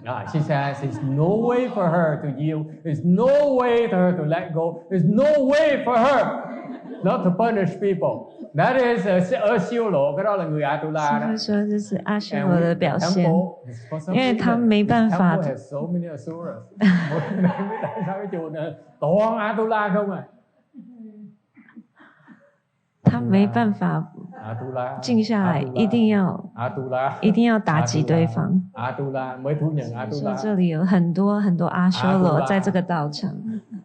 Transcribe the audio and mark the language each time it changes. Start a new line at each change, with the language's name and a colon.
English: She says there's no way for her to yield. There's no way for her to let go. There's no way for her not to punish people. That is
Vietnamese: 修罗，cái đó là người Atula đó.
Chinese: 他说这是阿修罗的表现，因为他没办法。
English: Temple has so many asuras.
Vietnamese: tại sao cái chùa này toàn Atula không à?
Chinese: 他没办法静下来，一定要打击对方。说这里有很多很多阿修罗在这个道场。